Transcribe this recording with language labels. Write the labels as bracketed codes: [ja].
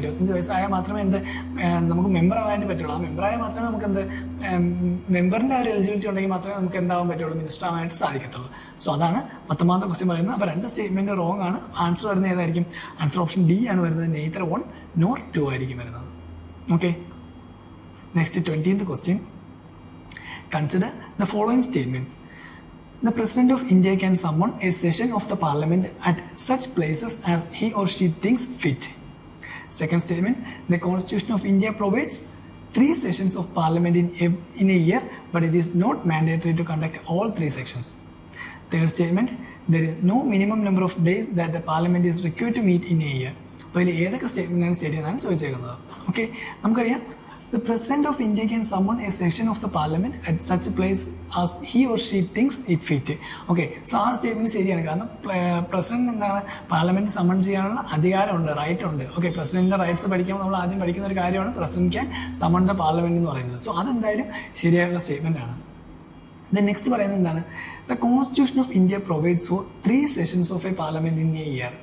[ml] 25 വയസ്സായാൽ മാത്രമേ നമുക്ക് മെമ്പർ ആവാനായിട്ട് പറ്റുള്ളൂ. ആ മെമ്പറായാൽ മാത്രമേ നമുക്ക് മെമ്പറിൻ്റെ ഒരു എലിജിബിലിറ്റി ഉണ്ടെങ്കിൽ മാത്രമേ നമുക്ക് എന്താവാൻ പറ്റുള്ളൂ, മിനിസ്റ്റർ ആവാനായിട്ട് സാധിക്കത്തുള്ളൂ. സോ അതാണ് 10ാമത്തെ ക്വസ്റ്റ്യൻ പറയുന്നത്. അപ്പോൾ 2 സ്റ്റേറ്റ്മെൻറ്റ് റോങ് ആണ്. ആൻസർ വരുന്നത് ഏതായിരിക്കും? ആൻസർ ഓപ്ഷൻ D ആണ് വരുന്നത്. നെയ്തർ 1 nor 2 ആയിരിക്കും വരുന്നത്. [en] Okay, next 20th question. Consider the following statements. The President of India can summon a session of the Parliament at such places as he or she thinks fit. Second statement, the Constitution of India provides 3 sessions of Parliament in a year, but it is not mandatory to conduct all 3 sessions. Third statement, there is no minimum number of days that the Parliament is required to meet in a year. [ml] അപ്പോൾ ഇതിൽ ഏതൊക്കെ സ്റ്റേറ്റ്മെൻറ്റാണ് ശരിയെന്നാണ് ചോദിച്ചേക്കുന്നത്. Okay, നമുക്കറിയാം [en] the President of India can summon a session of the Parliament at such a place as he or she thinks it fit. [ml] Okay, so ആ statement ശരിയാണ്. കാരണം president എന്താണ് parliament someone ചെയ്യാനുള്ള അധികാരമുണ്ട്, റൈറ്റ് ഉണ്ട്. ഓക്കെ, പ്രസിഡന്റിൻ്റെ റൈറ്റ്സ് പഠിക്കുമ്പോൾ നമ്മൾ ആദ്യം പഠിക്കുന്ന ഒരു കാര്യമാണ് [en] president can summon the parliament [ml] എന്ന് പറയുന്നത്. സോ അതെന്തായാലും ശരിയായിട്ടുള്ള സ്റ്റേറ്റ്മെൻ്റ് ആണ്. ദെൻ നെക്സ്റ്റ് പറയുന്നത് എന്താണ്? [en] The constitution of India provides for 3 sessions of a parliament in a year.